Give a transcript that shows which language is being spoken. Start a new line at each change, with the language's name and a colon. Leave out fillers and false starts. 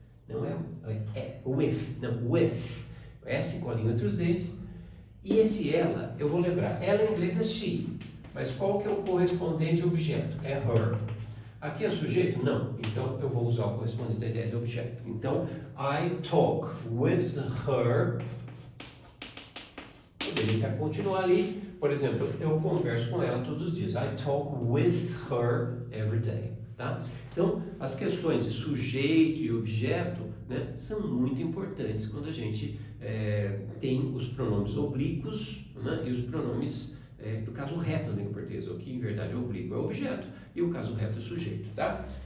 Portuguese: Não é with, não, with, S com a língua entre os dentes, e esse ela, eu vou lembrar, ela em inglês é she, mas qual que é o correspondente objeto? É her. Aqui é sujeito? Não. Então, eu vou usar o correspondente da ideia de objeto. Então, I talk with her. Poderia continuar ali. Por exemplo, eu converso com ela todos os dias.
English: I talk with her every day.
Portuguese: Tá? Então, as questões de sujeito e objeto, né, são muito importantes quando a gente tem os pronomes oblíquos, né, e os pronomes do caso reto na língua portuguesa, o que em verdade é oblíquo é objeto e o caso reto é sujeito, tá?